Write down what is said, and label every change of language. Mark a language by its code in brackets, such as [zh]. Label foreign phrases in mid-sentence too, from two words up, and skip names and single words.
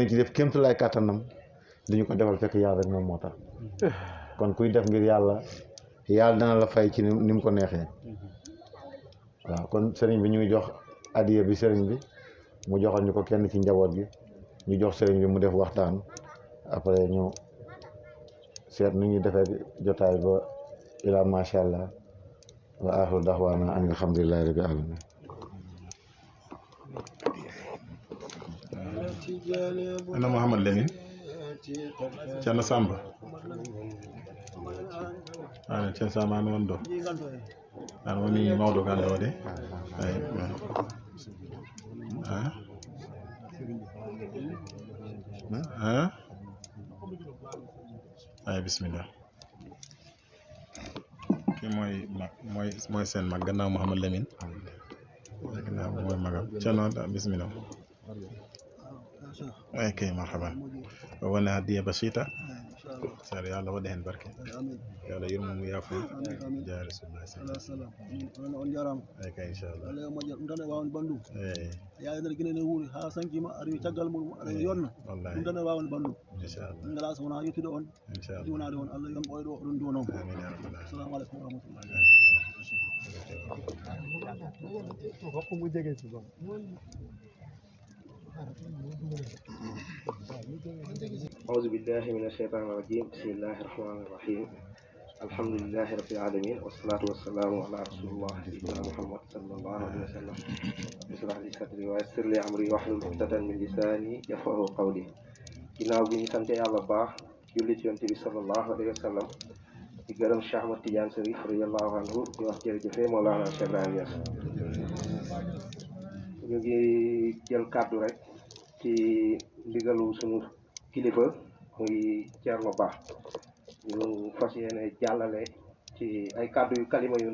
[wo] ci def kémtu lay kàttanam di ñu ko defal fekk yàlla rek moom moo tax kon kuy def ngir yàlla dana la fay ci ni mu ko neexee waaw kon sëriñ bi ñu ngi jox adiya bi sëriñ bi mu joxal ñu ko kenn ci njaboot gi ñu jox sëriñ bi mu def waxtaan après ñu seet nu ñuy defee jotaay ba [ar] إلى ما شاء الله وآخر دعوانا أن الحمد لله رب العالمين [ff] ana Mouhamed Lamine Ceerno Samba ana Ceerno Samba ana wonɗo ana woni mawɗo galle o de ay bismillah [wo] ki mooy seen mag gannaaw Mouhamed Lamine gannaaw mooy magam Ceerno bismillah [ff] kay marhaban wona hadiya basita sar yalla waɗa hen barke yo Allah yurmomo yaafo ja rasulullah [ar] صلى الله عليه وسلم [ff] on jarama kay inchallah Allah mo jam tan wawon bandum yaade nder guinene wuuri ha sankima ari caggal mum ara yonna wallahi tan wawon bandum inchallah ngala so wona yettude on inchallah wonade on Allah yon ɓoyɗo ɗum duwonom amin [ar] يا رب العالمين السلام عليكم ورحمة الله أعوذ بالله من الشيطان الرجيم بسم الله الرحمن الرحيم الحمد لله رب العالمين والصلاة والسلام على رسول الله سيدنا محمد صلى الله عليه وسلم اشرح لي صدري ويسر لي أمري واحلل عقدة من لساني يفقهوا قولي [wo] ginnaaw bi ñu sante yàlla baax julli ci yonent bi [ar] صلى الله عليه وسلم [wo] di gërëm Cheikh Ahmad Tidiane Chérif [ar] رضي الله عنه [wo] di wax jërëjëfe Mawlana Cheikh Ibrahima Niass ñu ngi jël kàddu rek ci ndigalu sunu kilifa muy Thierno Ba ñu fas yéene jàllale ci ay kàddu yu kalima yu